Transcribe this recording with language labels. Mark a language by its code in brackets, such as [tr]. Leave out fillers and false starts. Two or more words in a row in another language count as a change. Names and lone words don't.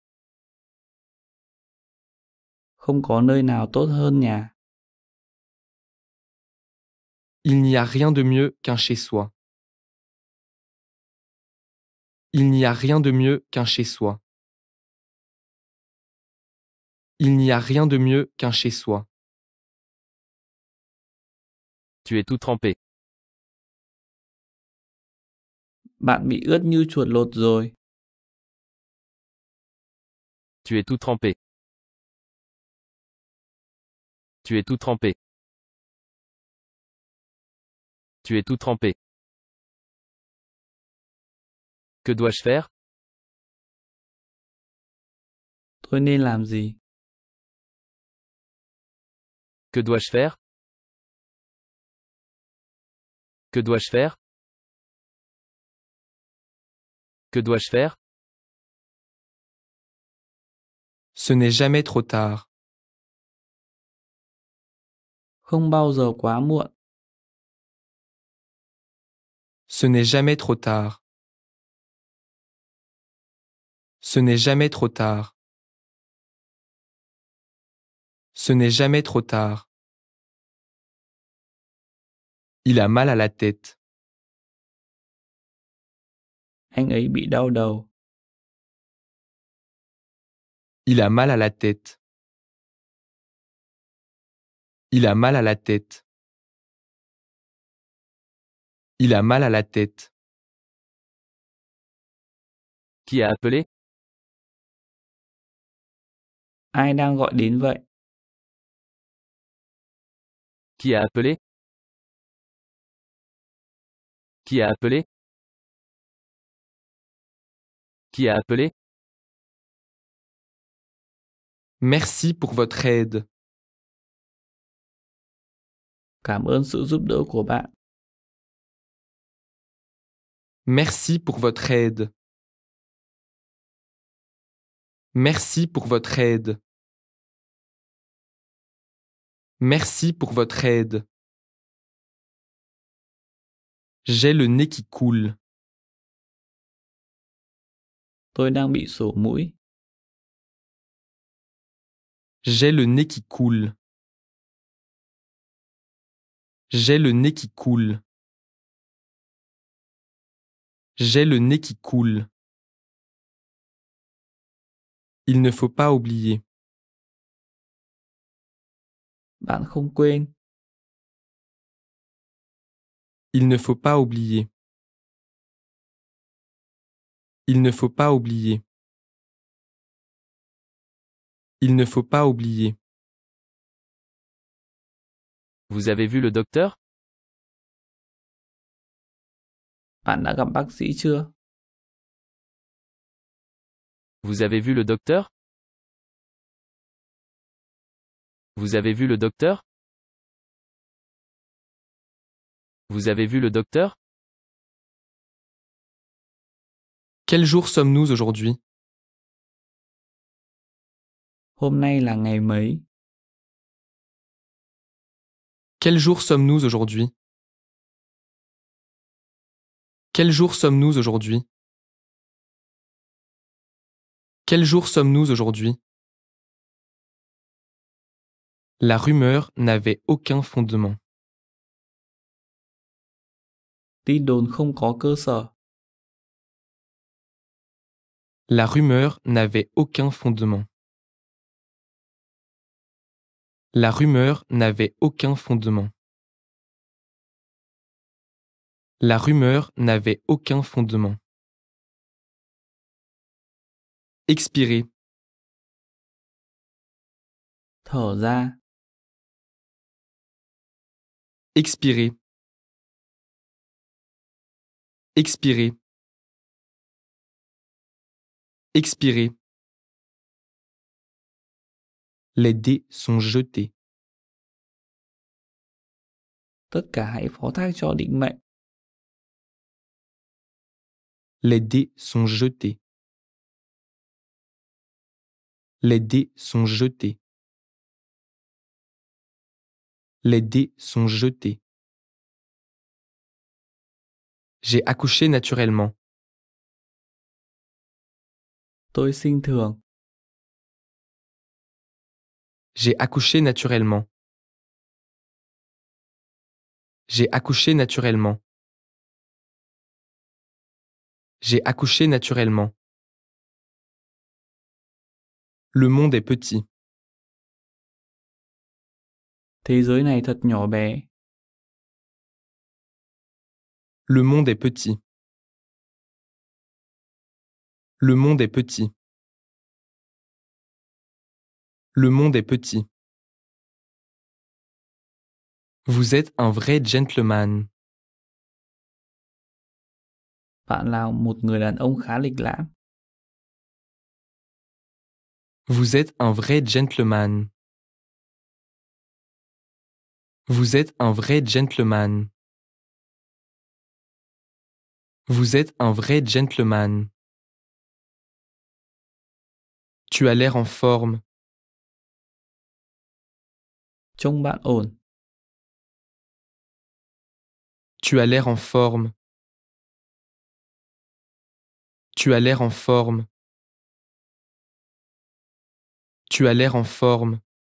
[vi] Không có nơi nào tốt hơn nhà. [fr] Il n'y a rien de mieux qu'un chez-soi. Il n'y a rien de mieux qu'un chez-soi. Il n'y a rien de mieux qu'un chez-soi. Tu es tout trempé. [vi] Bạn bị ướt như chuột lột rồi. [fr] Tu es tout trempé. Tu es tout trempé. Tu es tout trempé. Que dois-je faire? [vi] Tôi nên làm gì? [fr] Que dois-je faire? Que dois-je faire? Que dois-je faire? Ce n'est jamais trop tard. [vi] Không bao giờ quá muộn. [fr] Ce n'est jamais trop tard. Ce n'est jamais trop tard. Ce n'est jamais trop tard. Il a mal à la tête. [vi] Anh ấy bị đau đầu. [fr] Il a mal à la tête. Il a mal à la tête. Il a mal à la tête. Qui a appelé? [vi] Ai đang gọi đến vậy? [fr] Qui a appelé? Qui a appelé? Qui a appelé? Merci pour votre aide. [vi] Cảm ơn sự giúp đỡ của bạn. [fr] Merci pour votre aide. Merci pour votre aide. Merci pour votre aide. J'ai le nez qui coule. [vi] Tôi đang bị sổ mũi. [fr] J'ai le nez qui coule. J'ai le nez qui coule. J'ai le nez qui coule. Il ne faut pas oublier. [vi] Bạn không quên. [fr] Il ne faut pas oublier. Il ne faut pas oublier. Il ne faut pas oublier. Vous avez vu le docteur? [vi] Bạn đã gặp bác sĩ chưa? [fr] Vous avez vu le docteur? Vous avez vu le docteur? Vous avez vu le docteur? Quel jour sommes-nous aujourd'hui? [vi] Hôm nay là ngày mấy? [fr] Quel jour sommes-nous aujourd'hui? Quel jour sommes-nous aujourd'hui? Quel jour sommes-nous aujourd'hui? La rumeur n'avait aucun fondement. [vi] Tin đồn không có cơ sở. [fr] La rumeur n'avait aucun fondement. La rumeur n'avait aucun fondement. La rumeur n'avait aucun fondement. Expirer. [vi] Thở ra. [fr] Expirer. Expirer. Expirer. Les dés sont jetés. [vi] Tất cả hãy phó thác cho định mệnh. [fr] Les dés sont jetés. Les dés sont jetés. Les dés sont jetés. J'ai accouché naturellement. [vi] Tôi sinh thường. [fr] J'ai accouché naturellement. J'ai accouché naturellement. J'ai accouché naturellement. Le monde est petit. [vi] Thế giới này thật nhỏ bé. [fr] Le monde est petit. Le monde est petit. Le monde est petit. Vous êtes un vrai gentleman. [vi] Bạn là một người đàn ông khá lịch lãm. [fr] Vous êtes un vrai gentleman. Vous êtes un vrai gentleman. Vous êtes un vrai gentleman. Tu as l'air en forme. [vi] Trông bạn ổn. [fr] Tu as l'air en forme. Tu as l'air en forme. Tu as l'air en forme.